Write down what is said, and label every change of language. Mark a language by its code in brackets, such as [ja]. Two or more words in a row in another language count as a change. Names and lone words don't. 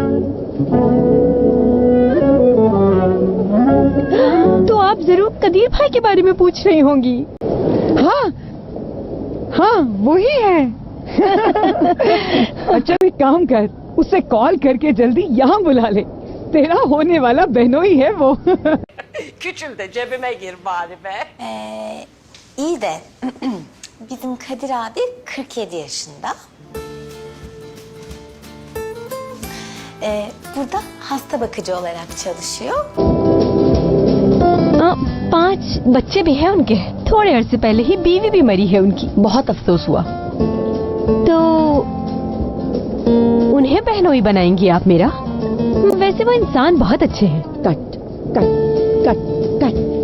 [hi] तो आप जरूर कदीर भाई के बारे में पूछ रही होंगी। हाँ हाँ, वही है। अच्छा एक काम कर, उसे कॉल करके जल्दी यहाँ बुला ले। तेरा होने वाला बहनोई है वो। [tr] Küçül de cebime gir bari be. İyi de bizim Kadir abi 47 yaşında. Burada hasta bakıcı olarak çalışıyor. [hi] 5 बच्चे भी हैं उनके। थोड़े अरसे पहले ही बीवी भी मरी है उनकी, बहुत अफसोस हुआ। तो उन्हें बहनोई बनाएंगी आप मेरा? वैसे वो इंसान बहुत अच्छे हैं। कट कट कट कट।